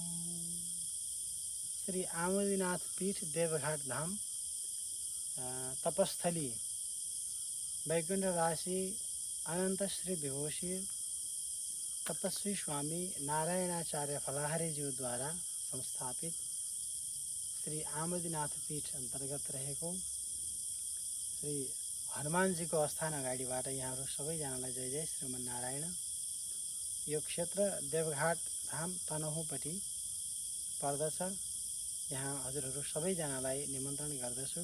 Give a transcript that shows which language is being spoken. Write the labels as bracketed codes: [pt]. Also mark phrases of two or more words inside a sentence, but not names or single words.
[ne] श्री आमोदीनाथ पीठ देवघाट धाम तपस्थली वैकुंठवासी अनंत श्री विभूषी तपस्वी स्वामी नारायणाचार्य फलाहारी जी द्वारा संस्थापित श्री आमोदीनाथ पीठ अंतर्गत रहेको श्री हनुमान जी को स्थान अगाडिबाट यहाँहरू सबैजनालाई जय जय श्रीमन्नारायण। यो क्षेत्र देवघाट धाम तनहुँपट्टि पर्दछ। यहाँ हजुरहरू सबैजनालाई निमन्त्रण गर्दछु।